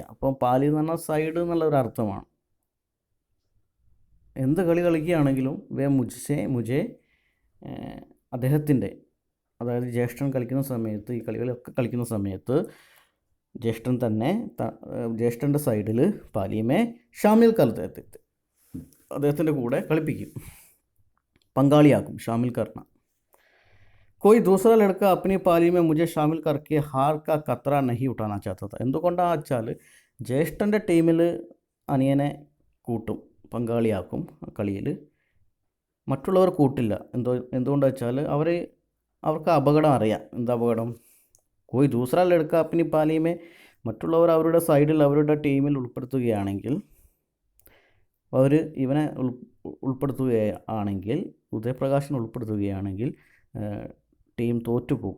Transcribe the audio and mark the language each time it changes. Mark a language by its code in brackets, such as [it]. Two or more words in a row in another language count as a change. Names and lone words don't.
[ml] അപ്പം പാലി എന്ന് പറഞ്ഞാൽ സൈഡ് എന്നുള്ള ഒരു അർത്ഥമാണ്. എന്ത് കളി കളിക്കുകയാണെങ്കിലും [hi] वे मुझे [ml] അദ്ദേഹത്തിൻ്റെ, അതായത് ജ്യേഷ്ഠൻ കളിക്കുന്ന സമയത്ത്, ഈ കളികളൊക്കെ കളിക്കുന്ന സമയത്ത് ജ്യേഷ്ഠൻ തന്നെ ജ്യേഷ്ഠൻ്റെ സൈഡിൽ [hi] पाली में शामिल कर लेते थे, [ml] അദ്ദേഹത്തിൻ്റെ കൂടെ കളിപ്പിക്കും, പങ്കാളിയാക്കും. [hi] शामिल करना. कोई दूसरा लड़का अपनी पाली में मुझे शामिल करके हार का खतरा नहीं उठाना चाहता था. [ml] എന്തുകൊണ്ടാണെന്ന് വെച്ചാൽ ജ്യേഷ്ഠൻ്റെ ടീമിൽ അനിയനെ കൂട്ടും, പങ്കാളിയാക്കും കളിയിൽ. മറ്റുള്ളവർ കൂട്ടില്ല. എന്തുകൊണ്ടാണെന്ന് വെച്ചാൽ അവർക്ക് അപകടം അറിയാം. എന്താ അപകടം? [hi] कोई दूसरा लड़का अपनी पाली में, [ml] മറ്റുള്ളവർ അവരുടെ സൈഡിൽ അവരുടെ ടീമിൽ ഉൾപ്പെടുത്തുകയാണെങ്കിൽ, അവർ ഇവനെ ഉൾപ്പെടുത്തുകയാണെങ്കിൽ, ഉദയപ്രകാശിനെ ഉൾപ്പെടുത്തുകയാണെങ്കിൽ ടീം തോറ്റുപോകും.